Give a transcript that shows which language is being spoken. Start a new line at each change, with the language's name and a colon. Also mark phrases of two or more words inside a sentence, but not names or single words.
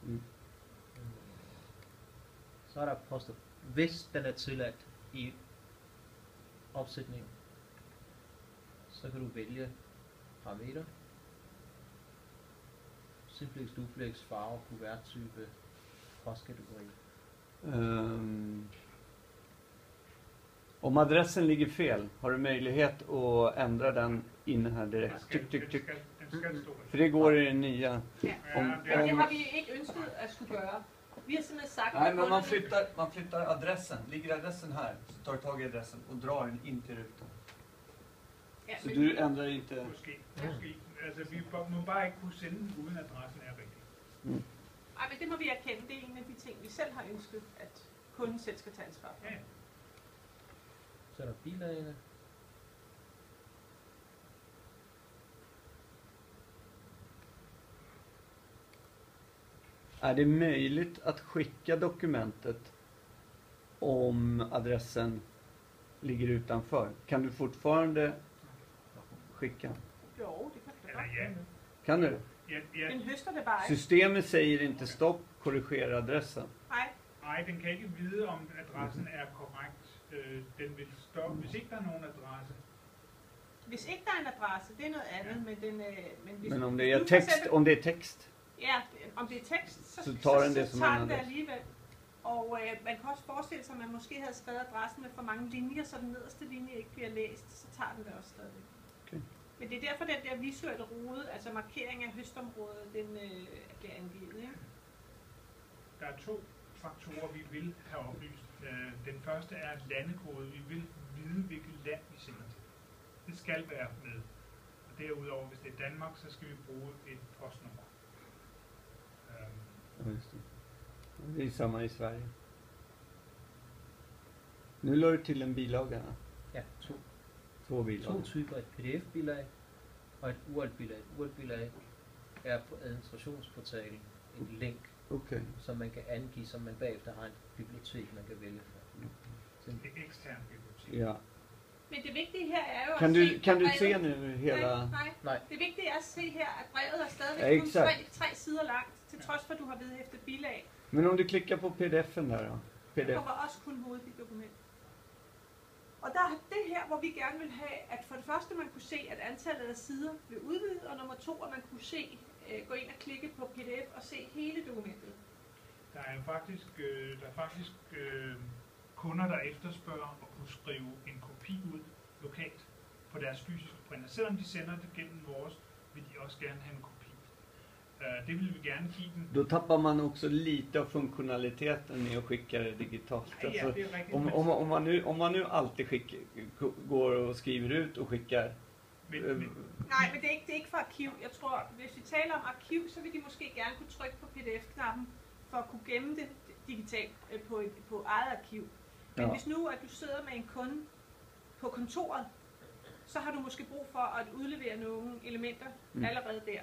Danish: Så er der poster, hvis den er tilladt i opsætningen, så kan du vælge parameter, simplex, duplex, farve, kuverttype, postkategori.
Swedish: Om adressen ligger fel, har du möjlighet att ändra den inne här direkt? Tyck, tyck, tyck.
Danish: Den skal stå der.
Swedish: För det går i den nya. Ja. Om,
Danish: Men det har vi ikke ønsket at skulle gøre. Vi har simpelthen sagt, Nej, at men man kunderne-
Swedish: flyttar adressen. Ligger adressen här så tar du tag i adressen och drar den in till rutan. Ja, Så men du ändrar inte...
Danish: Måske. Altså, vi må bare ikke kunne sende den, uden adressen er rigtig. Ej, men det må vi erkende. Det er en af de ting, vi selv har ønsket, at kunden selv skal tage ansvar for. Ja. Så er der bilagene.
Swedish: Är det möjligt att skicka dokumentet om adressen ligger utanför? Kan du fortfarande skicka?
Danish: Jo, det kan du da
Swedish: Eller
Danish: godt.
Swedish: ja. Kan du?
Danish: Ja. Den høster det bare ikke.
Swedish: Systemet säger inte stopp, korrigera adressen.
Danish: Nej, Nej, den kan ikke vide, om adressen er korrekt. Den vil stoppe, hvis ikke der er nogen adresse. hvis ikke der er en adresse, det er noget andet, men den... Men, hvis
Swedish: Men om du det är
Danish: for
Swedish: text,
Danish: eksempel-
Swedish: om det är text.
Danish: Ja, om det er tekst, Så tager den det så som tager en den det adresse. alligevel. Og man kan også forestille sig, at man måske havde skrevet adressen med for mange linjer, så den nederste linje ikke bliver læst, så tager den det også stadigvæk. Okay. Men det er derfor, den der visuelle rode, altså markering af høstområdet, den bliver angivet. Ja? Der er 2 faktorer, vi vil have oplyst. Den første er landekode. Vi vil vide, hvilket land vi sender til. Det skal være med. Og derudover, hvis det er Danmark, så skal vi bruge et postnummer.
Swedish: Ja, just det. Det är samma i Sverige. Nu la du till en bilaga.
Danish: Ja, 2
Swedish: Två bilagor.
Danish: typer, et PDF-bilag og et URL-bilag. Et URL-bilag er på administrationsportalen en link,
Swedish: Okej.
Danish: som man kan angive, som man bagefter har et bibliotek, man kan vælge fra. Så Det er ekstern bibliotek. Ja. Men det vigtige her er jo
Swedish: Kan
Danish: at
Swedish: du,
Danish: se,
Swedish: kan
Danish: at
Swedish: du
Danish: brevet-
Swedish: se nu hela...
Danish: Nej. Nej. Det vigtige er at se her, at brevet er stadigvæk Ja, kun
Swedish: exakt.
Danish: 3 sider langt, til trods for, at du har vedhæftet bilag.
Swedish: Men om du klickar på pdf-en där då?
Danish: Der
Swedish: PDF.
Danish: kommer også kun hovedet i dokument. Og der er det her, hvor vi gerne vil have, at for det første man kunne se, at antallet af sider blev udvidet, og nummer 2, at man kunne se, gå ind og klikke på PDF og se hele dokumentet. Der er faktisk kunder, der efterspørger at kunne skrive en kopi ud lokalt på deres fysiske printer. Selvom de sender det gennem vores, vil de også gerne have en kopi. Det vill vi gerne give den.
Swedish: Då tappar man också lite av funktionaliteten med att skicka det digitalt.
Danish: Ja,
Swedish: Alltså,
Danish: det er rigtigt.
Swedish: om man nu alltid går och skriver ut och skickar.
Danish: Men, Nej, men det er ikke for arkiv. Jeg tror, hvis vi taler om arkiv, så vil de måske gerne kunne trykke på PDF-knappen for at kunne gemme det digitalt på eget arkiv. Men hvis nu, at du sidder med en kunde på kontoret, så har du måske brug for at udlevere nogle elementer allerede der.